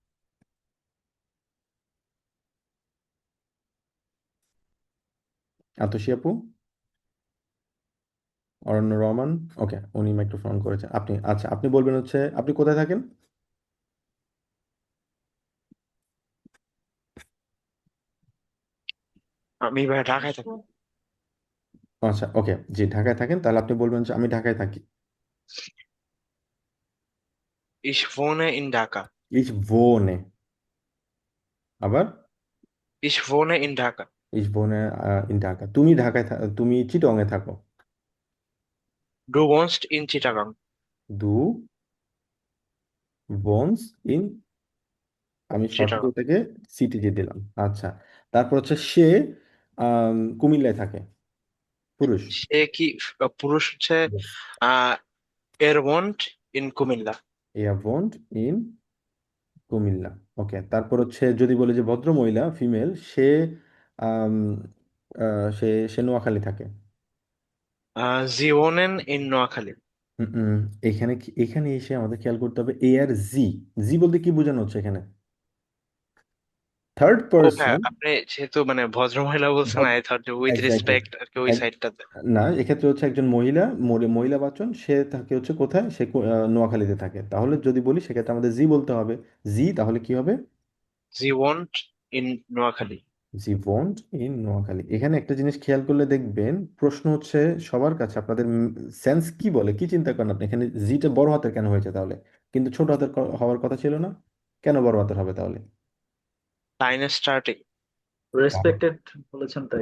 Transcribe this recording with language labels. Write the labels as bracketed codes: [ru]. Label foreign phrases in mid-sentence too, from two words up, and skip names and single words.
[bn] আতসী আপু, অরণ্য রহমান, ওকে, উনি মাইক্রোফোন অন করেছেন। আপনি, আচ্ছা, আপনি বলবেন হচ্ছে আপনি কোথায় থাকেন? আমি ভাই ঢাকায় থাকি। আচ্ছা, ওকে, জি, ঢাকায় থাকেন, তাহলে আপনি বলবেন যে আমি ঢাকায় থাকি। [de] Ich wohne in Dhaka. ich wohne. [bn] আবার, [de] Ich wohne in Dhaka. ich wohne, in Dhaka. [bn] তুমি ঢাকায় তুমি চিটংয়ে থাকো। [de] Du wohnst in Chittagong. du wohnst in, [bn] আমি শর্টকাট [de] Chittagong. [bn] থেকে সিটি দিয়ে দিলাম। আচ্ছা, তারপর হচ্ছে সে কুমিল্লায় থাকে, পুরুষ। সে কি পুরুষ হচ্ছে [en] Yes. আহ [de] er wohnt in Kumilla. Er wohnt in কুমিল্লা। [bn] ওকে, তারপর হচ্ছে যদি বলি যে ভদ্র মহিলা, ফিমেল, সে আম, সে সে নোয়াখালী থাকে। [de] Sie wohnen in Noakhali. [bn] হুম, এখানে এখানে এসে আমাদের খেয়াল করতে হবে এ আর জি। জি বলতে কি বোঝানো হচ্ছে এখানে? থার্ড ও হ্যাঁ, পারসন। আপনি যেহেতু মানে ভদ্র মহিলা বলছেন, [en] I thought [bn] যে উইথ এক্স্যাক্টলি। রেসপেক্ট আর কি ওই সাইডটাতে। না, এক্ষেত্রে হচ্ছে একজন মহিলা, মহিলা বাচন, সে থাকে হচ্ছে কোথায়, সে নোয়াখালীতে থাকে। তাহলে যদি বলি সেক্ষেত্রে আমাদের জি বলতে হবে। জি, তাহলে কি হবে? [de] Sie wohnt in Noakhali. sie wohnt in Noakhali. [bn] এখানে একটা জিনিস খেয়াল করলে দেখবেন, প্রশ্ন হচ্ছে সবার কাছে, আপনাদের সেন্স কি বলে, কি চিন্তা করেন আপনি, এখানে জিটা বড় হাতের কেন হয়েছে তাহলে? কিন্তু ছোট হাতের হওয়ার কথা ছিল না, কেন বড় হাতের হবে তাহলে? লাইনের স্টার্টিং। রেসপেক্টেড বলেছেন তাই।